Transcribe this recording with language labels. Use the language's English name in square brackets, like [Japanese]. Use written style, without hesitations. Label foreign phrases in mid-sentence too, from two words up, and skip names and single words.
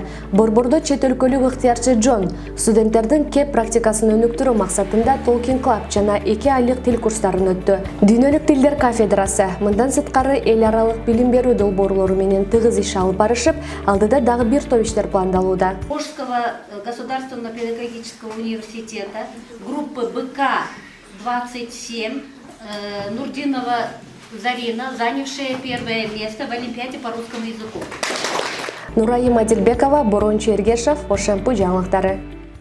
[Kyrgyz] Борбордо чет өлкөлүк ыктыярчы Джон студенттердин кеп практикасын өнүктүрүү максатында Talking Club жана 2 айлык тил курстарын өттү. Дүйнөлүк тилдер кафедрасы мындан сырткары эл аралык билим берүү долбоорлору менен тыгыз иш алып барышып, алдыда дагы бир топ иштер пландалууда. [Russian] Ошского государственного педагогического университета группы БК-27 Нурдинова Зарина, занявшая 1 место в Олимпиаде по русскому языку. [Kyrgyz] Нурайым Адилбекова, Борончу Ергешев, Ошемпу жаңылыктары.